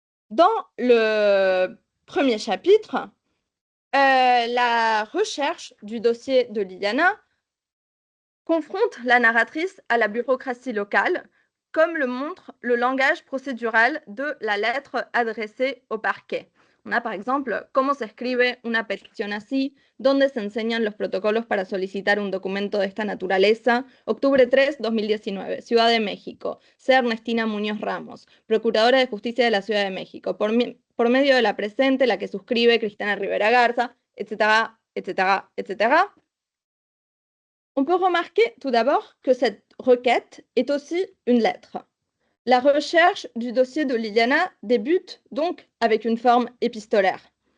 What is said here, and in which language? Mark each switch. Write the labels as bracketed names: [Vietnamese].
[French] Dans le premier chapitre, la recherche du dossier de Liliana confronte la narratrice à la bureaucratie locale, comme le montre le langage procédural de la lettre adressée au parquet. [Spanish] On a par exemple cómo se escribe una petición así, dónde se enseñan los protocolos para solicitar un documento de esta naturaleza, octubre 3, 2019, Ciudad de México, C. Ernestina Muñoz Ramos, Procuradora de Justicia de la Ciudad de México, por medio de la presente, la que suscribe Cristina Rivera Garza, etcétera, etcétera, etcétera. [French] On peut remarquer tout d'abord que cette requête est aussi une lettre. La recherche du dossier de Liliana débute donc avec une forme épistolaire.